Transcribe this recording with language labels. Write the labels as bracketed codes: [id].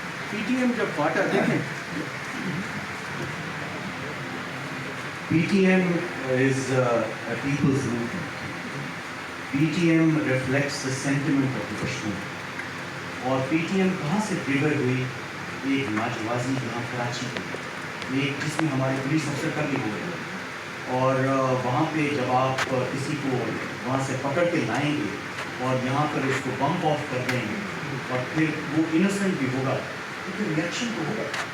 [en] P T M [ur] جب FATA دیکھیں, [en] P T M is a people's movement. P T M reflects the sentiment of the Kashmir. [ur] اور P T M کہاں سے trigger ہوئی؟ ایک ناجوازی یہاں کراچی کی, ایک جس میں ہمارے پولیس افسر کا بھی ہوئے, اور وہاں پہ جب آپ کسی کو وہاں سے پکڑ کے لائیں گے اور یہاں پر اس کو بمپ آف کر دیں گے اور پھر وہ انوسنٹ بھی ہوگا تو پھر ریئیکشن تو ہوگا.